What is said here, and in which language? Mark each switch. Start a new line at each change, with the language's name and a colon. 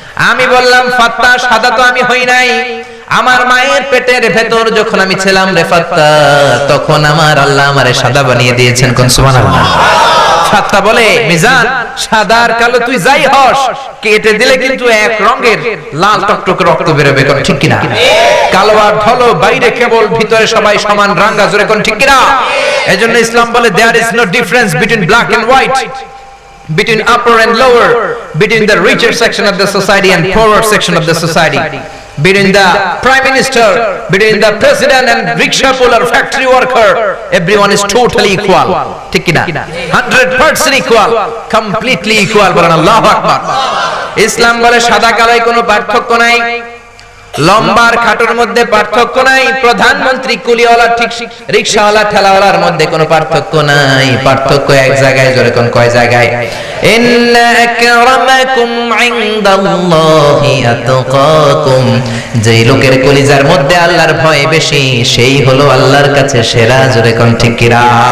Bangla: আমি বললাম, ফাত্তাহ, সাদা তো আমি হই নাই। আমার মায়ের পেটের ভেতর যখন আমি ছিলাম রে ফাত্তাহ, তখন আমার আল্লাহ আমারে সাদা বানিয়ে দিয়েছেন, কোন সুবহানাল্লাহ। ফাত্তাহ বলে, মিজান, সাদা আর কালো তুই যাই হস, কেটে দিলে কিন্তু এক রঙের লাল টকটকে রক্ত বেরোবে, কোন ঠিক কিনা? কালো আর ধলো, বাইরে কেবল, ভিতরে সবাই সমান রাঙ্গা, জোরে কোন ঠিক কিনা?
English: এজন্য ইসলাম বলে, there is no difference between black and white, between upper and lower, between the richer section of the society and poorer section of the society, between the prime minister, between the president and rickshaw puller, factory worker, everyone is totally equal,
Bangla: ঠিক কি না?
English: 100% equal, completely equal,
Bangla: বলেন আল্লাহু আকবার। ইসলাম বলে সাদা কালোয় কোনো পার্থক্য নাই, লম্বার খাটোর মধ্যে পার্থক্য নাই, প্রধানমন্ত্রী কুলিওয়ালা ঠিক রিকশাওয়ালা ঠেলাওয়ালার মধ্যে কোনো পার্থক্য নাই। পার্থক্য এক জায়গায়, জোরে কোন কয় জায়গায়?
Arabic: ইন্না আকরামাকুম ইনদাল্লাহি আতকাকুম,
Bangla: যেই লোকের কলিজার মধ্যে আল্লাহর ভয় বেশি সেই হলো আল্লাহর কাছে সেরা, জোরে কোন ঠিক কিনা?